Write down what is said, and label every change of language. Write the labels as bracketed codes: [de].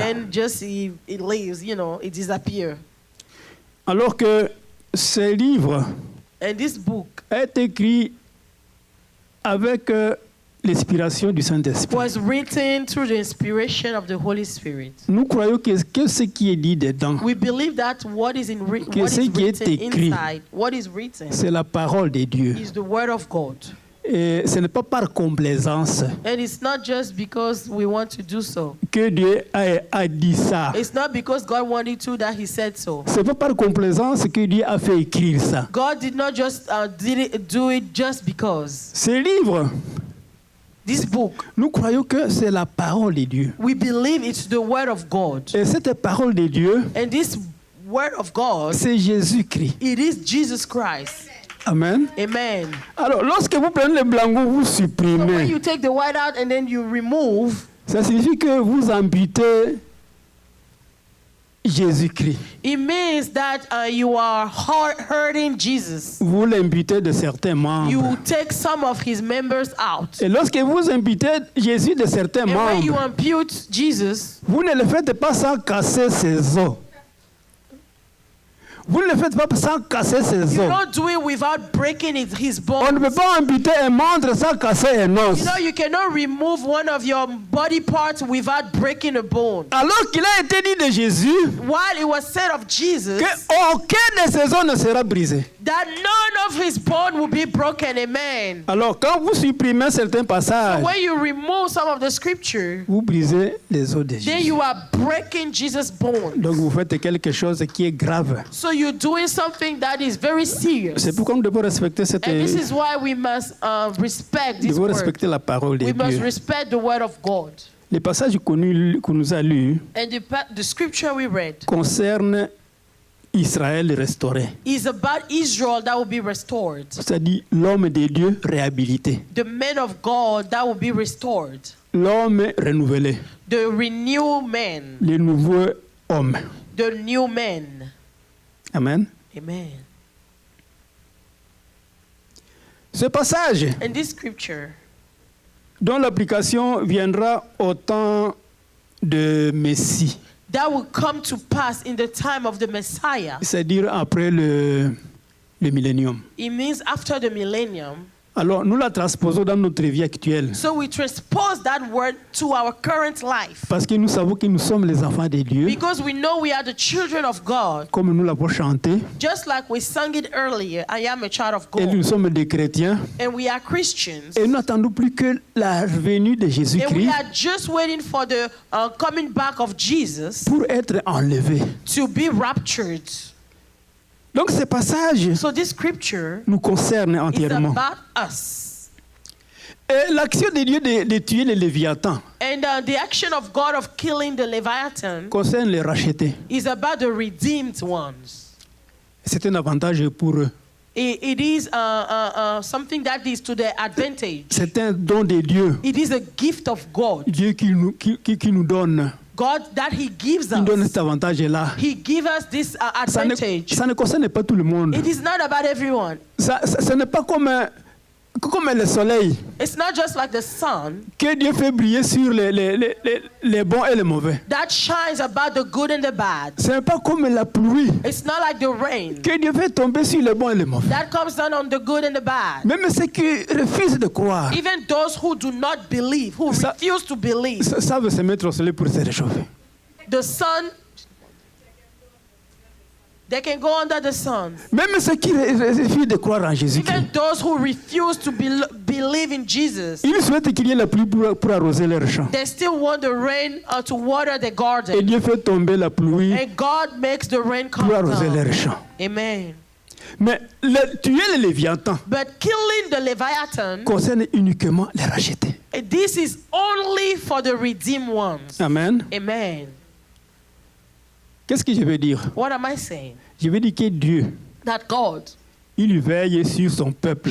[en] then just it leaves, it disappears. [fr] Alors que ce livre [en] And this book [fr] est écrit avec l'inspiration du Saint-Esprit. [en] was written through the inspiration of the Holy Spirit. [fr] Nous croyons que ce qui est dit dedans, [en] We believe that what is [fr] Que ce qui est [en] written [fr] écrit, [en] inside, what is written, [fr] c'est la parole de Dieu. [en] is the word of God. [fr] Et ce n'est pas par complaisance [en] And it's not just because we want to do so. [fr] que Dieu a dit ça. [en] It's not because God wanted to that He said so. [fr] Ce n'est pas par complaisance que Dieu a fait écrire ça. [en] God did not just do it just because. [fr] Ce livre, [en] This book, [fr] nous croyons que c'est la parole de Dieu. [en] we believe it's the word of God. [fr] Et cette parole de Dieu, [en] And this word of God, [fr] c'est Jésus-Christ. [en] it is Jesus Christ. [fr] Amen. [en] Amen. [fr] Alors, lorsque vous prenez le blanco, vous [en] So when [fr] supprimez. [en] you take the white out and then you remove, [fr] Ça signifie que vous amputez Jésus-Christ. [en] it means that you are hurting Jesus. [fr] Vous l'imputez de certains membres. [en] You take some of His members out. [fr] Et lorsque vous imputez Jésus de certains [en] And when you [fr] membres, [en] ampute Jesus, [fr] vous ne le faites pas sans casser ses os. Vous ne le faites pas sans casser ses [en] you [fr] os. [en] don't do it without breaking his [fr] On ne [en] bones. [fr] peut pas amputer un membre sans casser un os. [en] You cannot remove one of your body parts without breaking a bone. [fr] Alors qu'il a été dit de Jésus [en] While it was said of Jesus [fr] qu'aucun de ses os ne sera brisé. [en] that none of his bone will be broken. Amen. [fr] Alors quand vous supprimez certains passages, [en] When you remove some of the scripture, [fr] vous brisez les os de [en] then [fr] Jésus. [en] you are breaking Jesus' bones. [fr] Donc vous faites quelque chose qui est grave. [en] So you're doing something that is very serious. [fr] C'est pourquoi nous devons respecter cette. [en] And this is why we must respect [fr] Nous [en] this word. [fr] respecter la parole de [en] We must [fr] Dieu. [en] respect the word of God. [fr] Les passages connus que nous a lus [en] And the scripture we read [fr] concernent Israël restauré, [en] is about Israel that will be restored. [fr] c'est-à-dire l'homme de Dieu réhabilité, [en] The men of God that will be restored. [fr] l'homme renouvelé, [en] The renewed men. [fr] le nouveau homme. [en] The new men. [fr] Amen. [en] Amen. [fr] Ce passage [en] And this scripture, [fr] dont l'application viendra au temps de Messie, [en] that will come to pass in the time of the Messiah. [fr] c'est-à-dire après le millénium. [en] It means after the millennium. [fr] Alors nous la transposons dans notre vie actuelle [en] So we transpose that word to our current life. [fr] parce que nous savons que nous sommes les enfants de Dieu, [en] Because we know we are the children of God. [fr] comme nous l'avons chanté, [en] Just like we sang it earlier, I am a child of [fr] et nous [en] God. [fr] sommes des chrétiens, [en] And we are Christians. [fr] et nous n'attendons plus que la venue de [en] And we [fr] Jésus-Christ [en] are just waiting for the coming back of Jesus [fr] pour être enlevés. [en] to be raptured. [fr] Donc ce passage [en] So this scripture [fr] nous concerne [en] is [fr] entièrement. [en] about us. [fr] Et l'action de Dieu de tuer les Léviathans [en] And the action of God of killing the Leviathan [fr] concerne les rachetés. [en] is about the redeemed ones. [fr] C'est un avantage pour eux. [en] It is something that is to their advantage. [fr] C'est un don de Dieu. [en] It is a gift of God. [fr] Dieu qui nous donne. [en] God that He gives [fr] Il donne [en] us. [fr] cet avantage-là. [en] He gives us this [fr] Ça [en] advantage. [fr] ne concerne pas tout le monde. [en] It is not about everyone. [fr] Ce n'est pas comme le soleil [en] It's not just like the sun [fr] que Dieu fait briller sur les bons et les mauvais. [en] that shines about the good and the bad. [fr] Ce n'est pas comme la pluie [en] It's not like the rain [fr] que Dieu fait tomber sur les bons et les mauvais. [en] that comes down on the good and the bad. [fr] Même ceux qui refusent de croire [en] Even those who do not believe, who [fr] Ça- [en] refuse to believe, [fr] savent se mettre au soleil pour se réchauffer. [en] the sun, they can go under the sun. [fr] Même ceux qui refusent de croire en Jésus-Christ. [en] Even those who refuse to believe in Jesus, [fr] Ils souhaitent qu'il y ait la pluie pour arroser leurs champs. [en] they still want the rain to water the [fr] Et [en] garden. [fr] Dieu fait tomber la pluie [en] And God makes the rain come [fr] pour arroser [en] down. [fr] leurs champs. Amen. Mais tuer le Léviathan [en] But killing the Leviathan, [fr] concerne uniquement les rachetés. [en] this is only for the redeemed ones. [fr] Amen. [en] Amen. [fr] Qu'est-ce que je veux dire? [en] What am I saying? [fr] Je veux dire que Dieu, [en] That God, [fr] il veille sur son peuple